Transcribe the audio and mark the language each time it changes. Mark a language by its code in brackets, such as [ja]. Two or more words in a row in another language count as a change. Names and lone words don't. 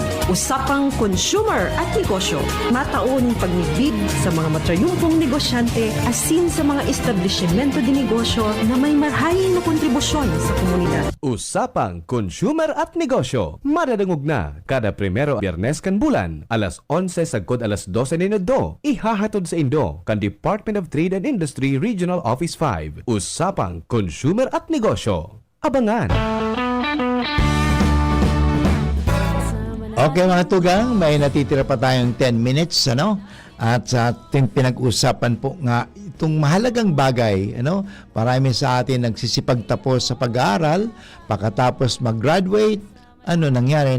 [bik] Usapang Consumer at Negosyo. Mataon pagnibid sa mga matrayumpong negosyante asin sa mga establishmento de negosyo na may marhaing na kontribusyon sa komunidad. Usapang Consumer at Negosyo. Madadangog na kada primero Biyernes kan bulan, alas 11 sagkod alas 12 ni Nodo. Ihahatod sa Indo kan Department of Trade and Industry Regional Office 5. Usapang Consumer at Negosyo. Abangan! [tl] Okay mga tugang, may natitira pa tayong 10 minutes, At sa ating pinag-usapan po nga itong mahalagang bagay, marami sa atin nagsisipagtapos sa pag-aaral, pagkatapos mag-graduate, nangyari?